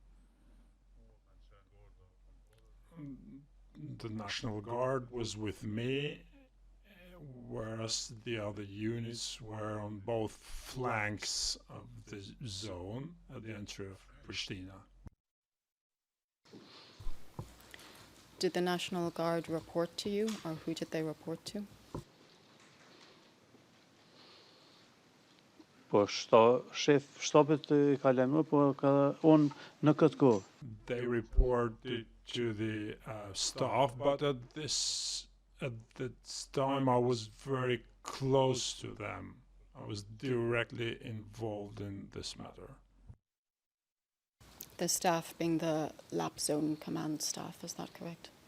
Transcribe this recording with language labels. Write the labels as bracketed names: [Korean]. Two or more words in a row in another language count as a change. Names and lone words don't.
[English] The National Guard was with me, whereas the other units were on both flanks of the zone at the entry of Pristina. Did the National Guard report to you, or who did they report to? [Albanian] Po shef shtapit ka lajmëruar, po ka unë në këtë kohë. [English] They reported to the staff, but at this time I was very close to them. I was directly involved in this matter. The staff being the lap zone command staff, is that correct?